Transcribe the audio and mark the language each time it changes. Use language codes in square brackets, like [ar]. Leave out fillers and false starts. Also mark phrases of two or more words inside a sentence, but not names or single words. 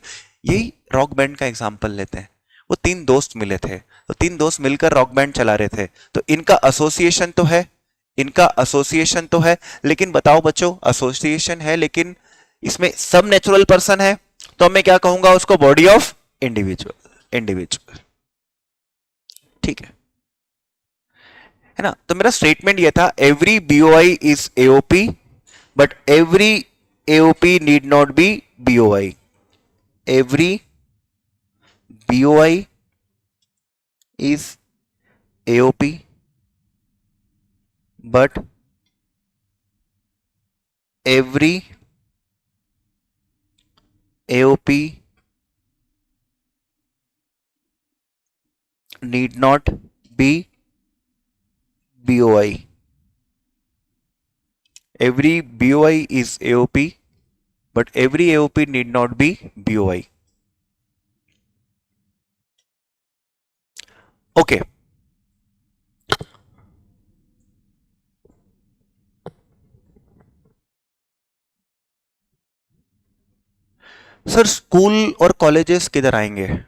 [hi] यही [en] rock band [hi] का एग्जाम्पल लेते हैं, वो 3 दोस्त मिले थे, तो 3 दोस्त मिलकर [en] rock band [hi] चला रहे थे, तो इनका एसोसिएशन तो है, इनका एसोसिएशन तो है, लेकिन बताओ बच्चों, एसोसिएशन है, लेकिन इसमें सब [en] natural person [hi] है, तो मैं क्या कहूंगा उसको, [en] body of individual. [hi] ठीक है ना। तो मेरा स्टेटमेंट ये था, [en] every BOI is AOP but every AOP need not be BOI. every BOI is AOP but every AOP need not be BOI. Every BOI is AOP, but every AOP need not be BOI. Okay. [hi] सर स्कूल और कॉलेजेस किधर आएंगे?